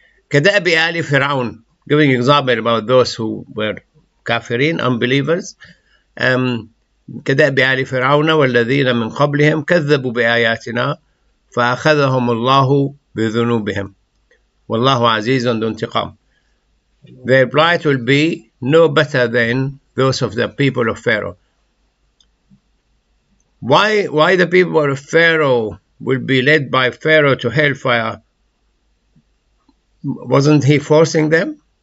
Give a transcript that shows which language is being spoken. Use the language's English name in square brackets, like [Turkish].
[Arabic] كدأب آل فرعون, [English] giving example about those who were kafirin, unbelievers. [Arabic] كدأب آل فرعون والذين من قبلهم كذبوا بآياتنا فأخذهم الله بذنوبهم والله عزيز ذو انتقام. [English] Their plight will be no better than those of the people of Pharaoh. Why the people of Pharaoh will be led by Pharaoh to hellfire? Wasn't he forcing them?